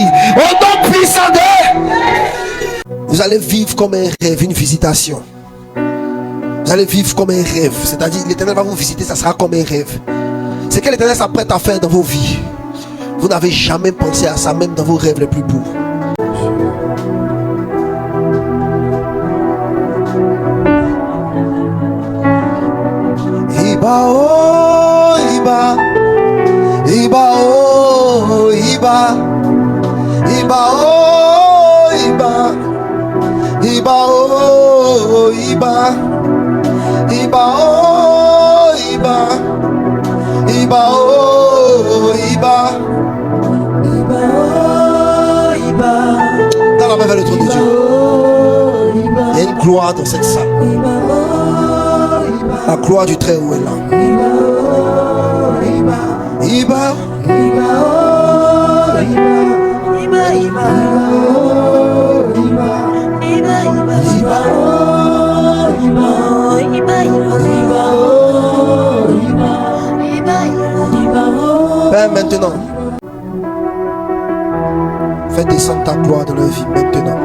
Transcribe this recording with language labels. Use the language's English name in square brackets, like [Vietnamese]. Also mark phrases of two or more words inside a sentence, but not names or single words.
[French] Au nom puissant de... Vous allez vivre comme un rêve, une visitation. Vous allez vivre comme un rêve. C'est-à-dire, l'Éternel va vous visiter, ça sera comme un rêve. C'est que l'Éternel s'apprête à faire dans vos vies. Vous n'avez jamais pensé à ça, même dans vos rêves les plus beaux. [Yoruba] Iba oh Iba, Iba oh Iba, Iba oh Iba, Iba oh Iba, Iba oh Iba, Iba oh Iba, Iba oh Iba. [French] Dans la main vers le trône de Dieu. Il y a une gloire dans cette salle. La gloire du Très-Haut est là. Iba, Père, maintenant, fais descendre ta gloire dans leur vie maintenant.